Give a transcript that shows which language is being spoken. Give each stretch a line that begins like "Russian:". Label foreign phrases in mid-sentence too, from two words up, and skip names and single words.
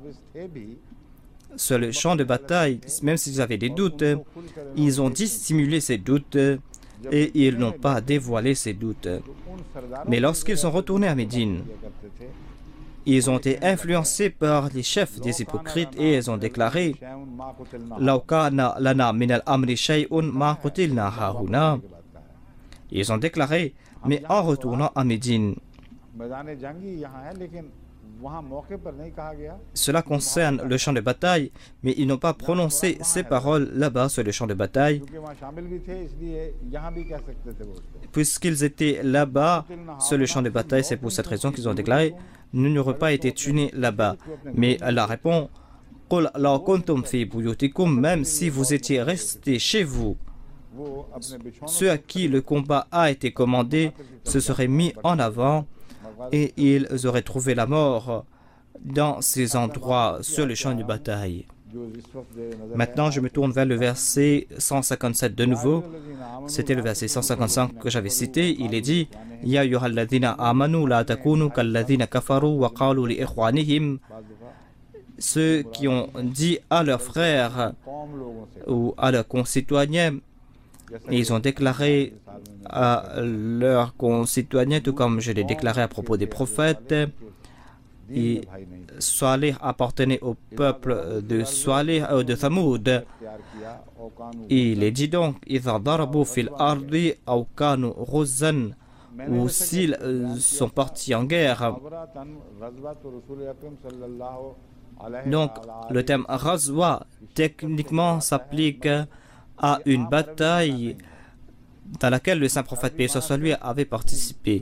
French: Sur le champ de bataille, même s'ils avaient des doutes, ils ont dissimulé ces doutes et ils n'ont pas dévoilé ces doutes. Mais lorsqu'ils sont retournés à Médine, ils ont été influencés par les chefs des hypocrites et ils ont déclaré
Arabic: لو كان لنا من الأمر شيء ما قتلنا هاهنا.
French: Ils ont déclaré, mais en retournant à Médine. Cela concerne le champ de bataille, mais ils n'ont pas prononcé ces paroles là-bas sur le champ de bataille. Puisqu'ils étaient là-bas sur le champ de bataille, c'est pour cette raison qu'ils ont déclaré « Nous n'aurons pas été tués là-bas ». Mais Allah répond «
Arabic: قل لو كنتم في بيوتكم
French: » même si vous étiez restés chez vous, ceux à qui le combat a été commandé se seraient mis en avant et ils auraient trouvé la mort dans ces endroits sur le champ de bataille. Maintenant, je me tourne vers le verset 157 de nouveau. C'était le verset 155 que j'avais cité. Il est dit «
Arabic: يا أيها الذين آمنوا لا تكونوا كالذين كفروا وقالوا لإخوانهم
French: » Ceux qui ont dit à leurs frères ou à leurs concitoyens, ils ont déclaré à leurs concitoyens, tout comme je l'ai déclaré à propos des prophètes. Et Salih appartenait au peuple de Salih ou de Thamoud. Il est dit donc
Arabic: إِذَا ضَرَبُوا فِي الْأَرْضِ أَوْ كَانُوا غُزًّا
French: ou s'ils sont partis en guerre. Donc le terme Razwa techniquement s'applique à une bataille dans laquelle le saint prophète paix soit sur lui avait participé.